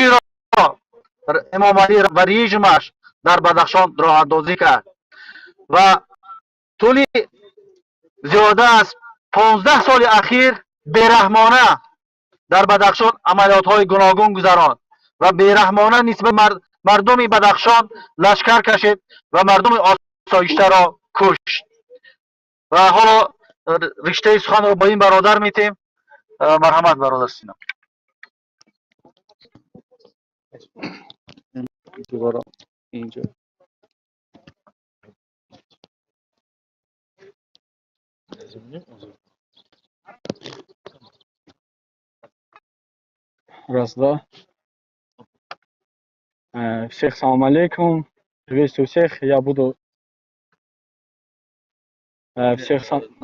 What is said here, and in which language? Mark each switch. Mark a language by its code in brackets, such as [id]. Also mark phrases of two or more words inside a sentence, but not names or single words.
[fa] را امام علی و رژیمش در بدخشان راه اندازی کرد و طول زیاده از 15 سال اخیر بیرحمانه در بدخشان عملیات های گوناگون گذراند و بیرحمانه نسبت مردم بدخشان لشکر کشید و مردم آسایشته را کشت و حالا رشته سخن را با این برادر میتیم. مرحمت برادر سینا. دوباره اینجا [ru] Раз, два. Всех [ar] سلام علیکم. [ru] Приветствую всех. Я буду всех сам...